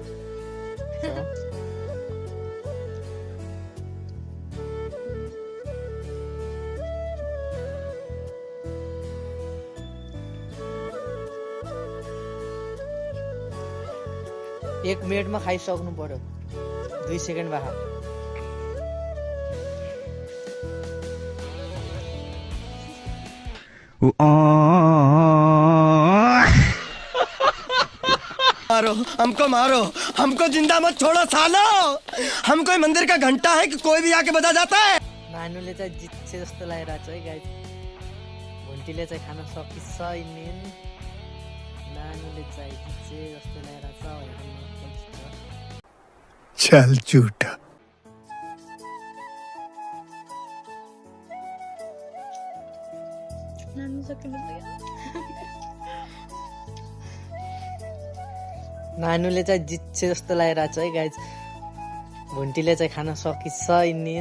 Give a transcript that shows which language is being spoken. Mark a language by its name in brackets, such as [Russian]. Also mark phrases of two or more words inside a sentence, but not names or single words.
[Nepali] एक मिनटमा खाइसक्नु पर्यो, 2 सेकेन्ड बाद। [Hindi] मारो हमको जिंदा मत छोड़ो सालो। हम कोई मंदिर का घंटा है कि कोई भी आके बजा जाता है। [Nepali] नानुले चाहिँ जित्छ जस्तो लागिरहेको छ है गाइस। भुन्टीले चाहिँ खान सकिन्छ इन्डियन। नानुले चाहिँ जित्छ जस्तो लागिरहेको छ। [Hindi] चल झूठा। [Nepali] नानुले चाहिँ जित्छ जस्तो लागिरहेको छ है गाइस। भुन्टीले चाहिँ खान सकिन्छ इन्डियन।